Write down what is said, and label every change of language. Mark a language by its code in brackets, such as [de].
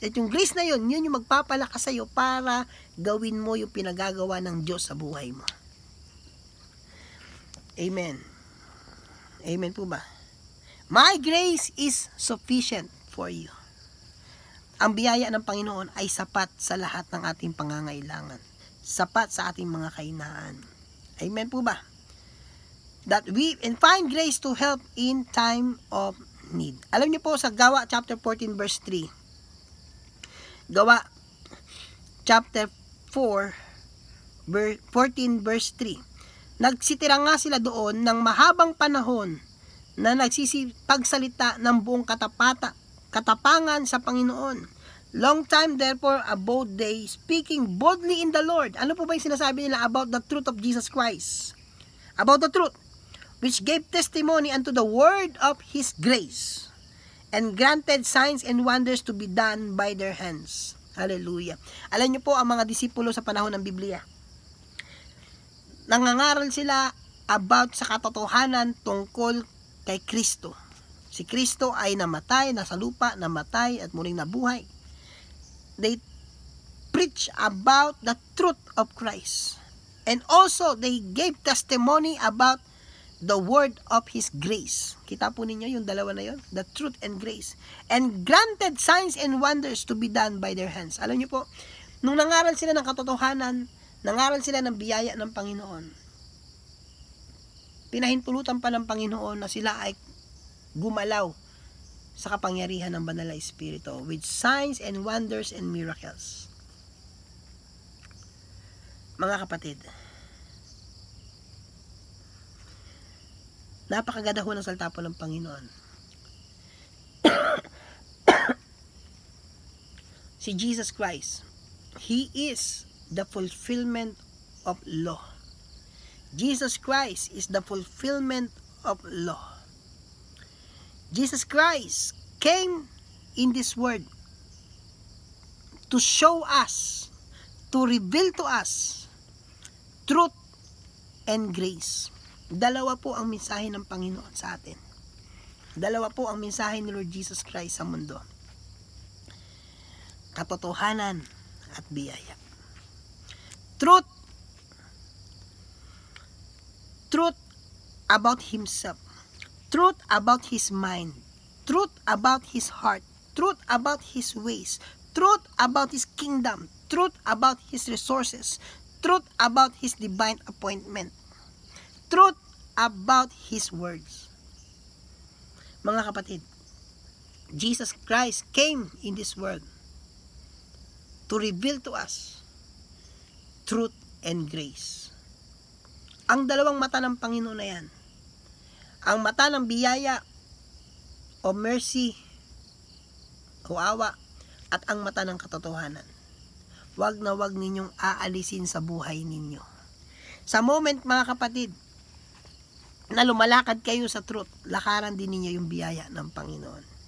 [tl] At yung grace na yun, yun yung magpapalakas sa iyo para gawin mo yung pinagagawa ng Diyos sa buhay mo. Amen. Amen po ba? [en] My grace is sufficient for you. [tl] Ang biyaya ng Panginoon ay sapat sa lahat ng ating pangangailangan. Sapat sa ating mga kahinaan. Amen po ba? [en] That we find grace to help in time of need. [tl] Alam niyo po sa Gawa chapter 14 verse 3. Gawa chapter 14 verse 3. Nagsitira nga sila doon ng mahabang panahon na nagsisipagsalita ng buong katapangan sa Panginoon. [en] Long time therefore abode they, speaking boldly in the Lord. [tl] Ano po ba yung sinasabi nila [en] about the truth of Jesus Christ? About the truth, which gave testimony unto the word of His grace, and granted signs and wonders to be done by their hands. Hallelujah. [tl] Alam niyo po, ang mga disipulo sa panahon ng Biblia, nangangaral sila about sa katotohanan tungkol kay Kristo. Si Kristo ay namatay, nasa lupa, namatay at muling nabuhay. [en] They preach about the truth of Christ. And also, they gave testimony about the word of His grace. Kita po ninyo yung dalawa na yun, the truth and grace. And granted signs and wonders to be done by their hands. [tl] Alam niyo po, nung nangaral sila ng katotohanan, nangaral sila ng biyaya ng Panginoon, pinahintulutan pa ng Panginoon na sila ay gumalaw sa kapangyarihan ng Banal na Espiritu [en] with signs and wonders and miracles. [tl] Mga kapatid, napakaganda ho ng salita po ng Panginoon. [en] Si Jesus Christ, He is the fulfillment of law. Jesus Christ is the fulfillment of law. Jesus Christ came in this world to show us, to reveal to us truth and grace. [tl] Dalawa po ang mensahe ng Panginoon sa atin. Dalawa po ang mensahe ni Lord Jesus Christ sa mundo. Katotohanan at biyaya. [en] Truth about Himself. Truth about His mind. Truth about His heart. Truth about His ways. Truth about His kingdom. Truth about His resources. Truth about His divine appointment. Truth about His words. Mga kapatid, Jesus Christ came in this world to reveal to us truth and grace. [tl] Ang dalawang mata ng Panginoon na yan, ang mata ng biyaya o mercy o awa at ang mata ng katotohanan. Wag na wag ninyong aalisin sa buhay ninyo. Sa moment, mga kapatid, na lumalakad kayo sa truth, lakaran din ninyo yung biyaya ng Panginoon.